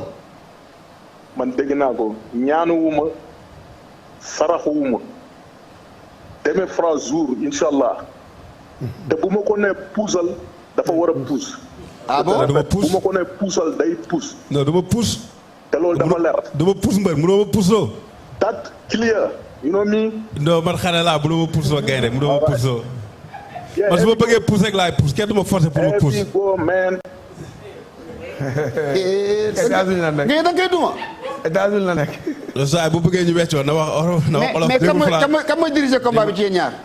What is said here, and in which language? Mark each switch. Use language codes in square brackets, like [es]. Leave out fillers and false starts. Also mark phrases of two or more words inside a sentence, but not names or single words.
[wo] man dégg naa ko ñaanuwuma saraxuwuma demee fra jour [ar] incha allah [wo] te bu ma ko nee puusal dafa war a puus. ah bon dama puus bu ma ko nee puusal day puus. non dama puus. te loolu dafa leer. dama puus mbër mënoo ma puus loo. [en] that clear. you know me. [wo] non man xale laa mënoo ma puus loo gaynde mënoo ma puus loo. man su ma bëggee puus rek laay puus kenn du ma forcer pour ma puus. [en] go man. [wo] États-Unis la nekk. ngay da ngay duma. États-Unis la nekk. saa bu bëggee ñu weccoo na wax olof. mais kan mooy diriger combat bi ci yéen ñaar.